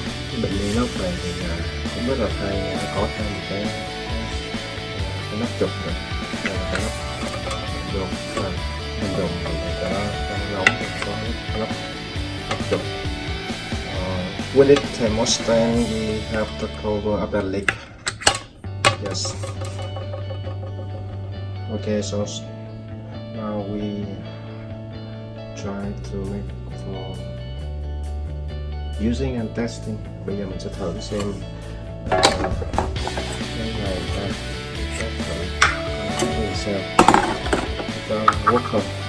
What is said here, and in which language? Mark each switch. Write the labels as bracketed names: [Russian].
[Vietnamese] Cái bình inox này thì cũng rất là hay, có thêm một cái nắp chụp này, cái nắp dùng mình dùng để cho nó nóng, có nắp chụp. [English] With it thermos stand, we have the cover of the lid. Yes. Okay, so now we try to make for using and testing. [Vietnamese] Bây giờ mình sẽ thử xem cái này ta test thử cái sao cho work không.